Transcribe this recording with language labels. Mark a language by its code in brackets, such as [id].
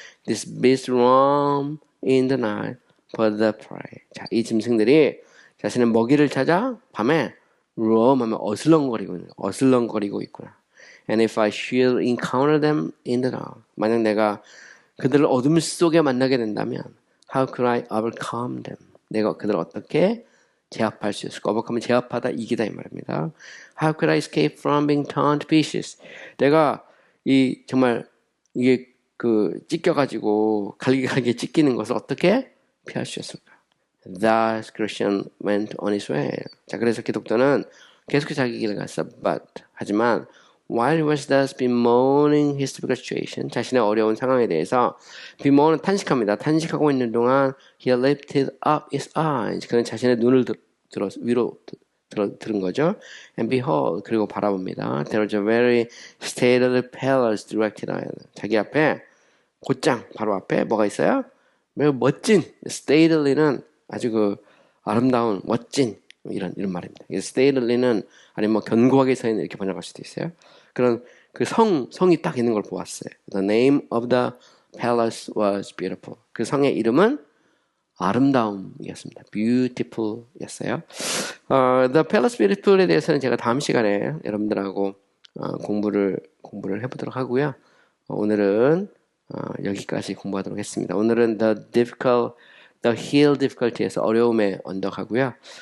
[en] This beast roam in the night for the prey. [ko] 자, 이 짐승들이 자신의 먹이를 찾아 밤에 roam하면 어슬렁거리고 있구나. [en] And if I should encounter them in the dark. [ko] 만약 내가 그들을 어둠 속에 만나게 된다면 [en] how could I overcome them? [ko] 내가 그들을 어떻게 제압할 수 있을까? overcome은 제압하다, 이기다 이 말입니다. [en] How could I escape from being torn to pieces? [ko] 내가 정말 이게 찢겨가지고 갈기갈기 찢기는 것을 어떻게 피할 수 있을까? [en] Thus Christian went on his way. [ko] 자, 그래서 기독교는 계속 자기 길을 갔어. 하지만 [en] while he was thus bemoaning his difficult situation, [ko] 자신의 어려운 상황에 대해서 bemoan은 탄식합니다. 탄식하고 있는 동안 [en] he lifted up his eyes. [ko] 그는 자신의 눈을 위로 들은 거죠. [en] And behold, [ko] 그리고 바라봅니다. [en] There was a very stately palace directed ahead. [ko] 자기 앞에 곧장 바로 앞에 뭐가 있어요? 매우 멋진, stately는 아주 그 아름다운, 멋진 이런 말입니다. stately는 아니면 뭐 견고하게 서 있는 이렇게 번역할 수도 있어요. 그런 그 성이 딱 있는 걸 보았어요. [en] The name of the palace was beautiful. [ko] 그 성의 이름은 아름다움이었습니다. beautiful이었어요. The Palace Beautiful에 대해서는 제가 다음 시간에 여러분들하고 공부를 해보도록 하고요. 오늘은 여기까지 공부하도록 했습니다. 오늘은 the hill difficulty에서 어려움의 언덕 하고요.